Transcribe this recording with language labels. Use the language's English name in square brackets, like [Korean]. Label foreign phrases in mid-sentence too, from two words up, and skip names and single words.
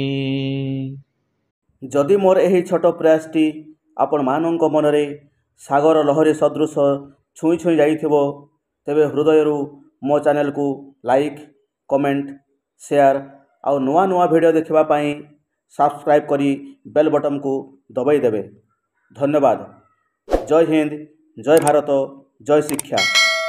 [Odia] ଯଦି ମୋର ଏହି ଛୋଟ ପ୍ରୟାସଟି ଆପଣମାନଙ୍କ ମନରେ ସାଗର ଲହରୀ ସଦୃଶ ଛୁଇଁ ଛୁଇଁ ଯାଇଥିବ, ତେବେ ହୃଦୟରୁ ମୋ ଚ୍ୟାନେଲକୁ [English] like, comment, share [Odia] ଆଉ ନୂଆ ନୂଆ ଭିଡ଼ିଓ ଦେଖିବା ପାଇଁ [Hindi] सब्सक्राइब करी बेल बटन को दबाई देवे। धन्यवाद। जय हिंद, जय भारत, जय शिक्षा।